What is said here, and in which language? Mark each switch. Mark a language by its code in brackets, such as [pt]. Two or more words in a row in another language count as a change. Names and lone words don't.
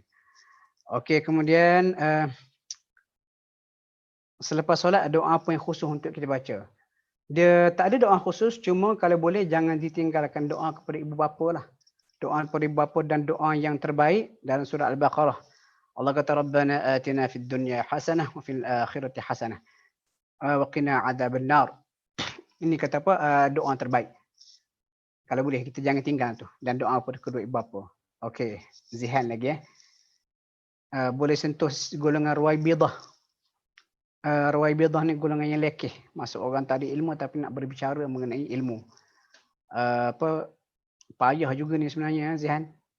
[ms] Okey, kemudian selepas solat doa apa yang khusus untuk kita baca? Dia tak ada doa khusus, cuma kalau boleh jangan ditinggalkan doa kepada ibu bapa lah. Doa kepada ibu bapa dan doa yang terbaik dalam surah Al-Baqarah. Allah kata [ar] ربنا آتنا في الدنيا حسنة وفي الآخرة حسنة وقنا عذاب النار. [ms] Ini kata apa? Doa terbaik. Kalau boleh kita jangan tinggal tu. Dan doa kepada kedua ibu bapa. Okey, Zihan lagi boleh sentuh golongan Ruwaibidah. Ruwaibidah ni golongan yang lekeh. Maksud orang tak ada ilmu tapi nak berbicara mengenai ilmu. Payah juga ni sebenarnya Zihan.